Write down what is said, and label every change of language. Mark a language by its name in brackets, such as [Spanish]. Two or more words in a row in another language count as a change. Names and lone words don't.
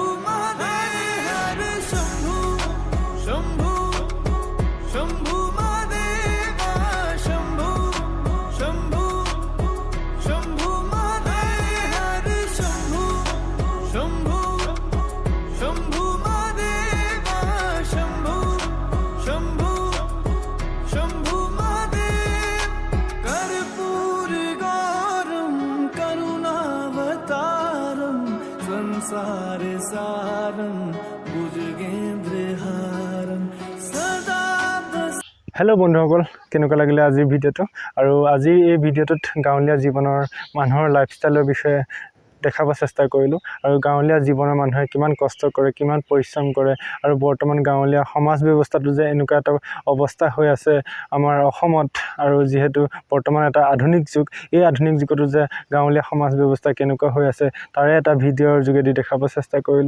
[Sanskrit] महादेव शंभु शंभु शंभु महादेवा शंभु शंभु शंभु महादेव शंभु शंभु शंभु महादेवा शंभु शंभु शंभु महादेव कर्पूर गौरम करुणावतारम सारे सारं भुजगेन्द्रहारं सदा [Assamese] হেল্ল' বন্ধুসকল, কেনেকুৱা লাগিলে আজিৰ ভিডিঅ'টো? আৰু আজি এই ভিডিঅ'টোত গাঁৱলীয়া জীৱনৰ মানুহৰ লাইফষ্টাইলৰ বিষয়ে দেখাব চেষ্টা কৰিলোঁ। আৰু গাঁৱলীয়া জীৱনৰ মানুহে কিমান কষ্ট কৰে, কিমান পৰিশ্ৰম কৰে, আৰু বৰ্তমান গাঁৱলীয়া সমাজ ব্যৱস্থাটো যে এনেকুৱা এটা অৱস্থা হৈ আছে আমাৰ অসমত, আৰু যিহেতু বৰ্তমান এটা আধুনিক যুগ, এই আধুনিক যুগতো যে গাঁৱলীয়া সমাজ ব্যৱস্থা কেনেকুৱা হৈ আছে তাৰে এটা ভিডিঅ'ৰ যোগেদি দেখাব চেষ্টা কৰিলোঁ।